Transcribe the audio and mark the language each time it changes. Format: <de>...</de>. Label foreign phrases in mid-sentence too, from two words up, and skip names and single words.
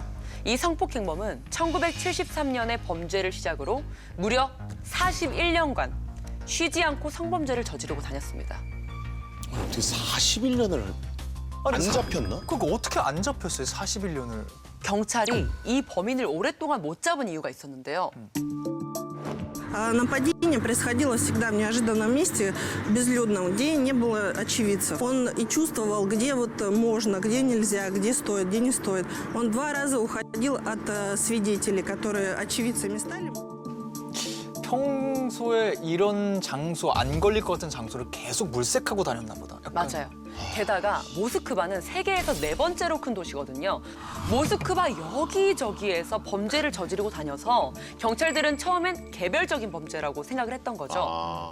<ko>이 성폭행범은 1973년에 범죄를 시작으로 무려 41년간 쉬지 않고 성범죄를 저지르고 다녔습니다. 어떻게 41년을 안 잡혔나? 그거 어떻게 안 잡혔어요? 41년을. 경찰이 이 범인을 오랫동안 못 잡은 이유가 있었는데요.</ko> <ru>Нападение происходило всегда в неожиданном месте, безлюдном, где не было очевидцев. Он и чувствовал, где вот можно, где нельзя, где стоит, где не стоит. Он 2 раза уходил от свидетелей, которые очевидцами стали.</ru> <ko>평소에 이런 장소, 안 걸릴 것 같은 장소를 계속 물색하고 다녔나 보다. 약간. 맞아요. 게다가 모스크바는 세계에서 4번째로 큰 도시거든요. 모스크바 여기저기에서 범죄를 저지르고 다녀서 경찰들은 처음엔 개별적인 범죄라고 생각을 했던 거죠.</ko>